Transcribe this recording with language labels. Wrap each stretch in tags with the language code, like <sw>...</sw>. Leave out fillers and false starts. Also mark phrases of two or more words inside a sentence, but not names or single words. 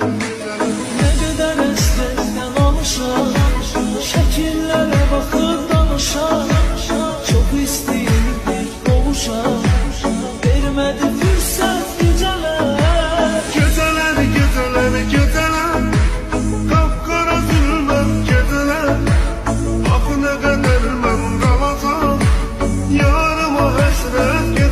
<tr>Ne kadar estekten alışan, şekillere bakıp danışan, çok isteyirdik boğuşan, vermedi fırsat geceler. Geceler, kapkara zülmət geceler.</tr> <az>Axı nə qədər mən qalacam, yarıma həsrət</az>